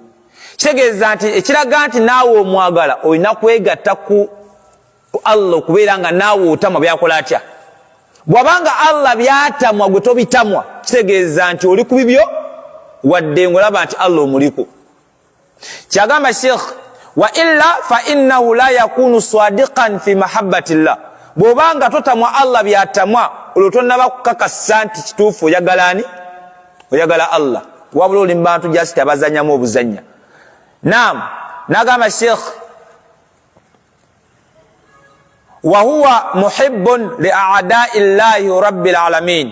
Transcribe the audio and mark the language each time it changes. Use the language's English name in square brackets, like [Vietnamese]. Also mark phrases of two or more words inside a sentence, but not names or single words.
[Ganda] Kitegeeza nti ekiraga nti naawe omwagala olina kwegatta ku Allah okubeera nga naawe otamwa byakola atya. Bwabanga Allah byatamwa gwe tobitamwa, kitegeeza nti oli ku bibyo wadde ngolaba nti Allah omuliko. Kyagamba Sheikh, [Arabic] وإلا فإنه لا يكون صادقا في محبة الله. [Ganda] Bwobanga totamwa Allah byatamwa, olwo tonnaba kukakasa nti kituufu oyagala ani? Oyagala Allah. Wabula oli mbantu just abazanyamu obuzanya. Naam, nagamba Sheikh, [Arabic] وهو محب لأعداء الله رب العالمين.